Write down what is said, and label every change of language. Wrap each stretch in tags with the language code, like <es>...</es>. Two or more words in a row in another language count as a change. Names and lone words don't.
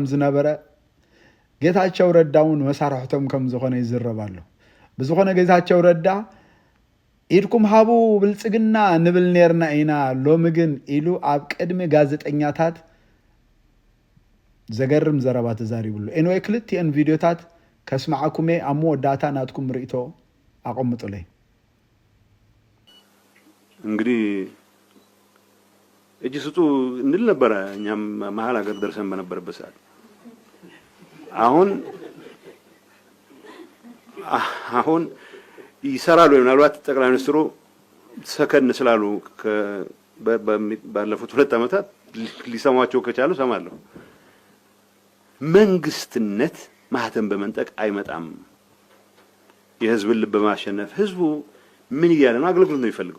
<ti>ዝነበረ ጌታቸው ረዳ እውን መሳርሕቶም ከም ዝኾነ ይዝረብ ኣሎ። ብዝኾነ ጌታቸው ረዳ ኢድኩም ሃቡ ብልጽግና ንብል ነርና ኢና ሎሚ ግን ኢሉ ኣብ ቅድሚ ጋዜጠኛታት ዘገርም ዘረባ ተዛሪቡሉ። ኤንወይ ክልቲአን ቪድዮታት ከስማዓኩሜ ኣብ መወዳእታ ናትኩም ርእቶ አቆምጡልኝ።</ti> <am>እንግዲህ እጅ ስጡ እንል ነበረ እኛም መሀል ሀገር ደርሰን በነበረበት ሰዓት። አሁን ይሰራሉ። ምናልባት ጠቅላይ ሚኒስትሩ ሰከን ስላሉ ባለፉት 2 ዓመታት ሊሰማቸው ከቻሉ ሰማለሁ። መንግስትነት ማህተም በመንጠቅ አይመጣም። የህዝብ ልብ በማሸነፍ ህዝቡ ምን ይያለ ነው አገልግሎት ነው የሚፈልገው።</am>